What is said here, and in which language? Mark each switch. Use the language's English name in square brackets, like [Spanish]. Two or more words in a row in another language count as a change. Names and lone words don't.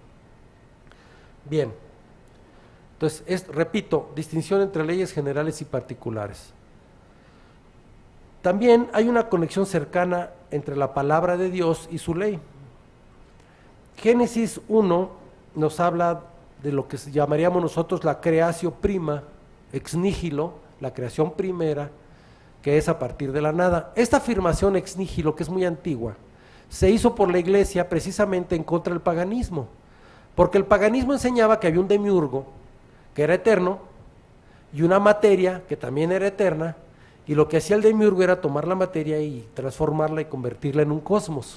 [Spanish] Bien, entonces repito, distinción entre leyes generales y particulares. También hay una conexión cercana entre la palabra de Dios y su ley. Génesis 1 nos habla de lo que llamaríamos nosotros la [Latin] creatio prima, ex nihilo, [Spanish] la creación primera, que es a partir de la nada. Esta afirmación [Latin] ex nihilo, [Spanish] que es muy antigua, se hizo por la Iglesia precisamente en contra del paganismo, porque el paganismo enseñaba que había un demiurgo, que era eterno, y una materia, que también era eterna, y lo que hacía el demiurgo era tomar la materia y transformarla y convertirla en un cosmos.